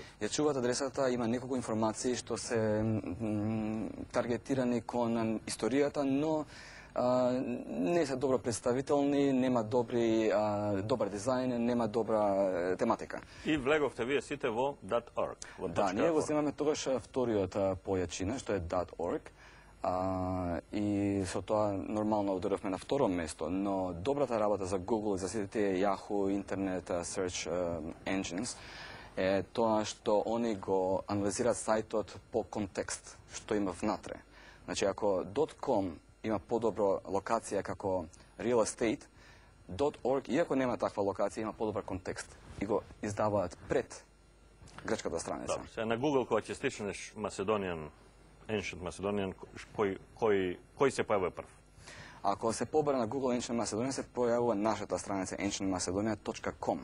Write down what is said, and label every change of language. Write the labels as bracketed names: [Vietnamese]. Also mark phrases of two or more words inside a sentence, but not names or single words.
[Macedonian] Ја чуваат адресата, има неколку информации што се таргетирани кон историјата, но не се добро представителни, нема добар дизајн, нема добра тематика. И влеговте вие сите во .org? Да, ние го земаме тогаш вториот по јачина, што е .org. И со тоа нормално ударавме на второ место, но добрата работа за Google и за сите тие Yahoo, интернет, [English] search engines [Macedonian] е тоа што они го анализираат сајтот по контекст, што има внатре. Значи, ако .com има подобро локација како [English] real estate, [Macedonian] .org, иако нема таква локација, има подобар контекст и го издаваат пред грчката страница. Добро, сега на Google кога ќе стичнеш [English] Macedonian Ancient Macedonian, [Macedonian] кој се појавува прв? Ако се побара на Google Ancient Macedonia, се појавува нашата страница ancientmacedonia.com.